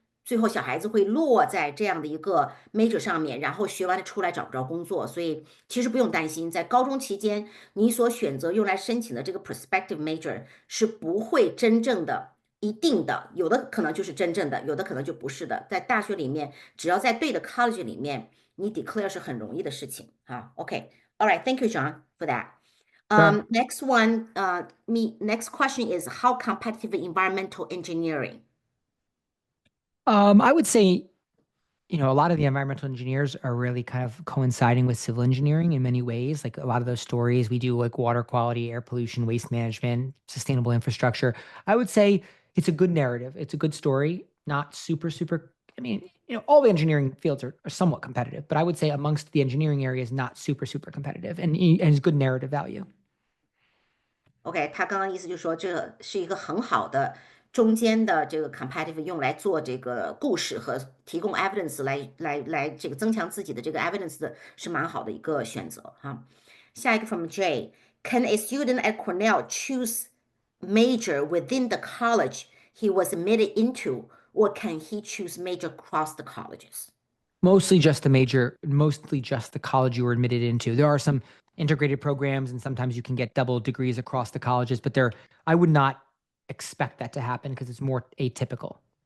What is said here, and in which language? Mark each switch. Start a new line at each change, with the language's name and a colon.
Chinese: 最后小孩子会落在这样的一个 major 上面，然后学完了出来找不着工作，所以其实不用担心，在高中期间你所选择用来申请的这个 prospective major 是不会真正的一定的，有的可能就是真正的，有的可能就不是的。在大学里面，只要在对的 college 里面，你 declare 是很容易的事情啊。
English: OK，all right，thank you, John, for that. Next one, next question is how competitive environmental engineering? I would say, a lot of the environmental engineers are really kind of coinciding with civil engineering in many ways. Like a lot of those stories we do, like water quality, air pollution, waste management, sustainable infrastructure. I would say it's a good narrative. It's a good story, not super, super. I mean, all the engineering fields are somewhat competitive, but I would say amongst the engineering areas, not super, super competitive and it's good narrative value.
Chinese: OK，他刚刚意思就是说，这是一个很好的中间的这个 competitive 用来做这个故事和提供 evidence 来这个增强自己的这个 evidence 的是蛮好的一个选择哈。下一个
English: from J，Can a student at Cornell choose major within the college he was admitted into, or can he choose major across the colleges? Mostly just the major, mostly just the college you were admitted into. There are some integrated programs and sometimes you can get double degrees across the colleges, but I would not expect that to happen because it's more atypical.